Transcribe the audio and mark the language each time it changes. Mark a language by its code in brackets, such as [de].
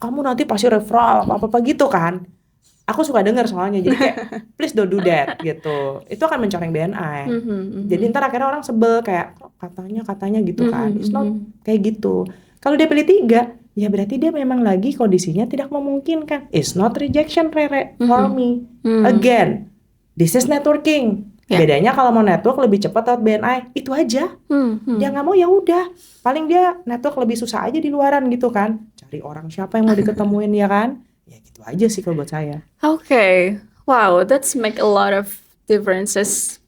[id] Kamu nanti pasti referral apa-apa gitu kan. Aku suka denger soalnya, jadi kayak [en] please don't do that [id] gitu. Itu akan mencoreng BNI. Jadi ntar akhirnya orang sebel kayak katanya gitu kan. [en] It's not [id] kayak gitu. Kalau dia pilih 3, ya berarti dia memang lagi kondisinya tidak memungkinkan. [en] It's not rejection, Rere, for me. Again, this is networking. [id] Bedanya kalau mau network lebih cepat lewat BNI, itu aja. Dia nggak mau ya udah. Paling dia network lebih susah aja di luaran gitu kan. Cari orang siapa yang mau diketemuin ya kan. Ya gitu aja sih kalau buat saya. [en] Okay. Wow, that's make a lot of differences.